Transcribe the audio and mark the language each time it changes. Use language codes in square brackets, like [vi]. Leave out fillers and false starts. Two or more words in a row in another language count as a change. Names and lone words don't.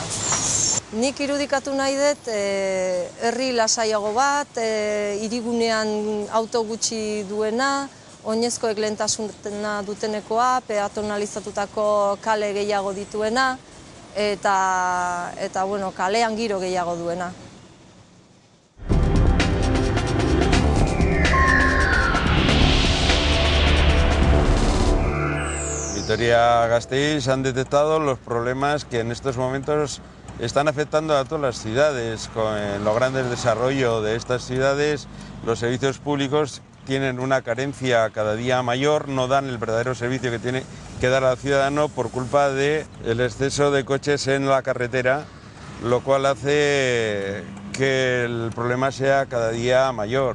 [eu] Nik irudikatu nahi dut herri lasaiago bat, hirigunean auto gutxi duena, oinezkoek lehentasuna dutenekoa, peatonalizatutako kale gehiago dituena eta kalean giro gehiago duena. [es] En Vitoria-Gasteiz han detectado los problemas que en estos momentos están afectando a todas las ciudades. Con los grandes desarrollos de estas ciudades, los servicios públicos tienen una carencia cada día mayor, no dan el verdadero servicio que tiene que dar al ciudadano por culpa del exceso de coches en la carretera, lo cual hace que el problema sea cada día mayor.